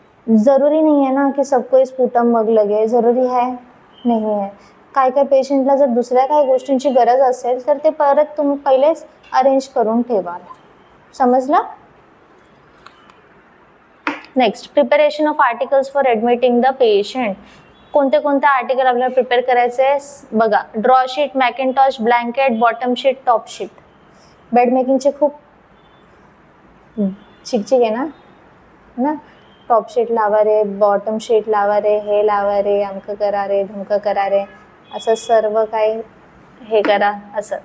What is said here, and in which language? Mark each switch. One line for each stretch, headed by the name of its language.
Hindi: ज़रूरी नहीं है ना कि सबको स्पुटम मग लगे, ज़रूरी है नहीं है.
Marathi: काय काय पेशंटला जर दुसऱ्या काही गोष्टींची गरज असेल तर ते परत तुम्ही पहिलेच अरेंज करून ठेवाल. समजलं?
English: Next, preparation of articles for admitting the patient.
Marathi: कोणते कोणते आर्टिकल आपल्याला प्रिपेअर करायचे आहे बघा. Draw sheet, मॅकिंटॉश, blanket, bottom sheet, top sheet. Bed मेकिंगचे खूप चिकचिक आहे ना. टॉप शीट लावा रे, बॉटम शीट लावा रे, हे लावा रे, अमकं करा रे, धमकं करा रे, असं सर्व काय हे करा असं.